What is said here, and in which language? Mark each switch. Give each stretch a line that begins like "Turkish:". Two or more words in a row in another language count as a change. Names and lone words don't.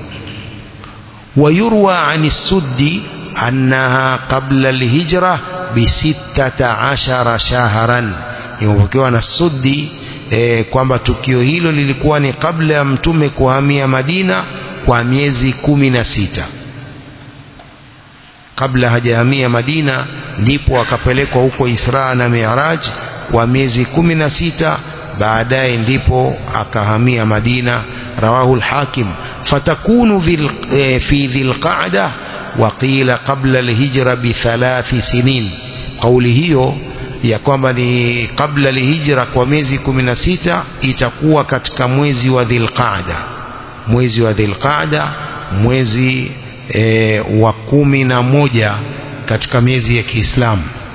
Arabic: ويروى عن السدي أنها قبل الهجرة ب16 شهرا.
Swahili: imepokewa na Suddi kwamba tukio hilo lilikuwa ni kabla ya Mtume kuhamia Madina kwa miezi 16. Kabla hajahamia Madina ndipo akapelekwa huko Isra na Mi'raj kwa miezi 16, baadaye ndipo akahamia Madina.
Arabic: رواه الحاكم. فتكون في ذي القعدة وقيل قبل الهجرة ب3 سنين.
Swahili: Kauli hiyo ya kwamba ni kabla al-hijra kwa miezi 16 itakuwa katika mwezi wa Dhil Qa'da. Mwezi wa Dhil Qa'da, mwezi wa 11 katika miezi ya Kiislamu.